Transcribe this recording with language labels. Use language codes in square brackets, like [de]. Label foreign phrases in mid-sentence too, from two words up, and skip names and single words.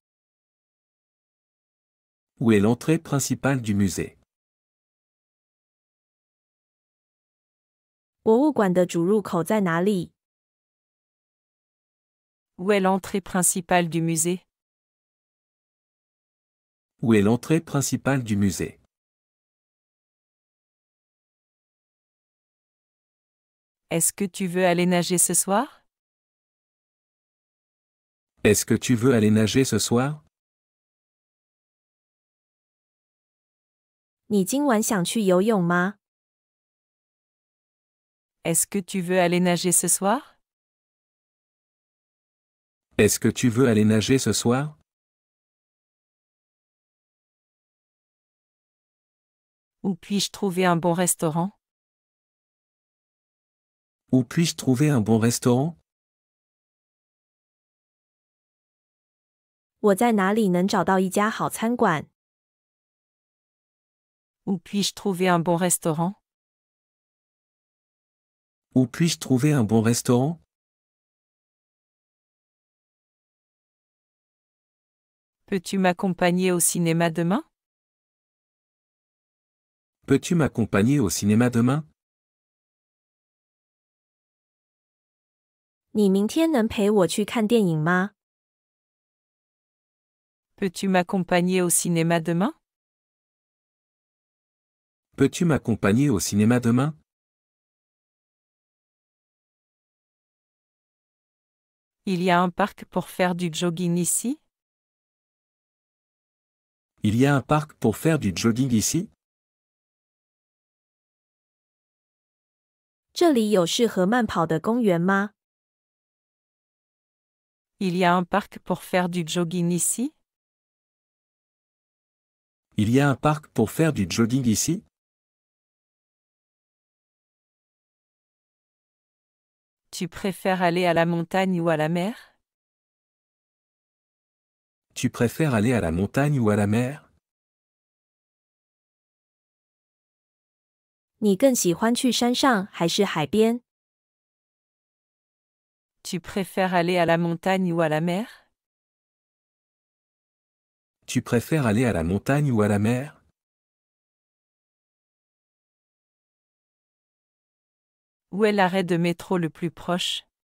[fr] Où est l'entrée principale du musée? [zh] 博物馆的主入口在哪里？ [fr] Où est l'entrée principale du musée? Où est l'entrée principale du musée? Est-ce que tu veux aller nager ce soir? Est-ce que tu veux aller nager ce soir? [zh] 你今晚想去游泳吗？ [fr] Est-ce que tu veux aller nager ce soir? Est-ce que tu veux aller nager ce soir? Où puis-je trouver un bon restaurant? Où puis-je trouver un bon restaurant? [zh] 我在哪里能找到一家好餐馆？ [fr] Où puis-je trouver un bon restaurant? Où puis-je trouver un bon restaurant? Peux-tu m'accompagner au cinéma demain? Peux-tu m'accompagner au cinéma demain? [zh] 你明天能陪我去看电影吗？ [fr] Peux-tu m'accompagner au cinéma demain? Peux-tu m'accompagner au cinéma demain? Il y a un parc pour faire du jogging ici? Il y a un parc pour faire du jogging ici? [zh] 这里有适合慢跑的公园吗？ [fr] Il y a un parc pour faire du jogging ici? Il y a un parc pour faire du jogging ici? Tu préfères aller à la montagne ou à la mer? Tu préfères aller à la montagne ou à la mer? [zh] 你更喜欢去山上还是海边？ [fr] Tu préfères aller à la montagne ou à la mer? Tu préfères aller à la montagne ou à la mer? Où est l'arrêt de métro le plus proche?